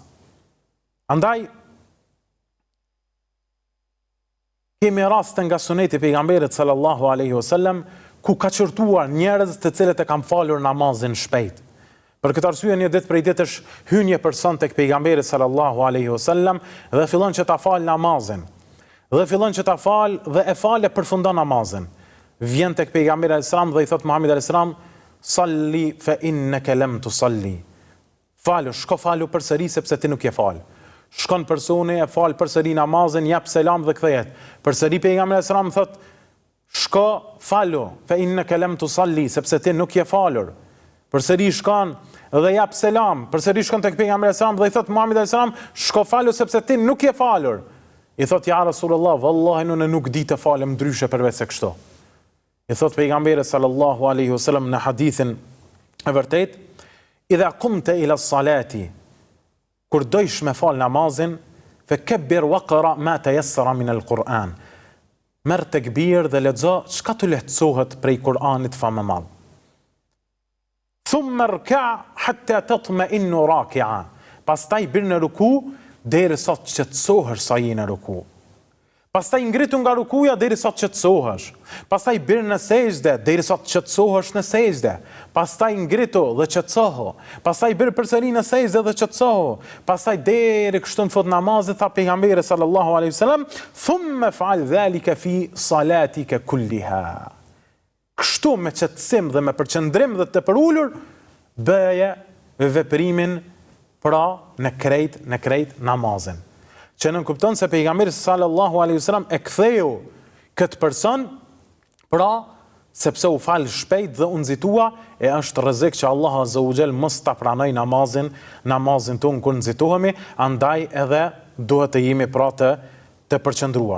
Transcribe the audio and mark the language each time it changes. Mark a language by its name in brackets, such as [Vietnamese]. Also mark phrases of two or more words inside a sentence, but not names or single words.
[Albanian] Andaj, kemi raste nga suneti pejgamberit [Arabic] صلى الله عليه وسلم [Albanian] ku ka çortuar njerëz të cilët e kanë falur namazin shpejt. Për këtë arsye një ditë prej ditësh hyn një person tek pejgamberi [Arabic] صلى الله عليه وسلم [Albanian] dhe fillon që ta fal namazin. Dhe fillon që ta fal dhe e fal e përfundon namazin. Vjen tek pejgamberi [Arabic] عليه السلام [Albanian] dhe i thot Muhamedit [Arabic] عليه السلام, صل فإنك لم تصل. [Albanian] Falu, shko falu përsëri sepse ti nuk je fal. Shkon personi, e fal përsëri namazin, jap selam dhe kthehet. Përsëri pejgamberi [Arabic] عليه السلام [Albanian] thot, shko falu [Arabic] فإنك لم تصل [Albanian] sepse ti nuk je falur. Përsëri shkon dhe jap selam, përsëri shkon tek pejgamberi [Arabic] عليه السلام [Albanian] dhe i thot Muhamedit [Arabic] عليه السلام, [Albanian] shko falu sepse ti nuk je falur. I thot, [Arabic] يا رسول الله, [Albanian] vallahi unë nuk di të falem ndryshe përveç se kështu. I thot pejgamberi [Arabic] صلى الله عليه وسلم [Albanian] në hadithin e vërtet, [Arabic] إذا قمت إلى الصلاة, [Albanian] kur dojsh me fal namazin, [Arabic] فكبر واقرأ ما تيسر من القرآن. [Albanian] Merr tekbir dhe lexo çka të lehtësohet prej Kur'anit fa më madh. [Arabic] ثم اركع حتى تطمئن راكعا. [Albanian] Pastaj bir në ruku derisa të qetësohesh sa je në ruku. Pastaj ngritu nga rukuja derisa të qetësohesh. Pastaj bir në sejdë derisa të qetësohesh në sejdë. Pastaj ngritu dhe qetësohu. Pastaj bir përsëri në sejdë dhe qetësohu. Pastaj deri kështu në fund namazit tha pejgamberi [Arabic] صلى الله عليه وسلم, ثم افعل ذلك في صلاتك كلها. [Albanian] Kështu me qetësim dhe me përqendrim dhe të përulur bëje veprimin pra në krejt namazin. Që nën kupton se pejgamberi [Arabic] صلى الله عليه وسلم [Albanian] e ktheu këtë person, pra sepse u fal shpejt dhe u nxitua, e është rrezik që Allah [Arabic] عز وجل [Albanian] mos ta pranoj namazin ton kur nxitohemi, andaj edhe duhet të jemi pra të përqendruar.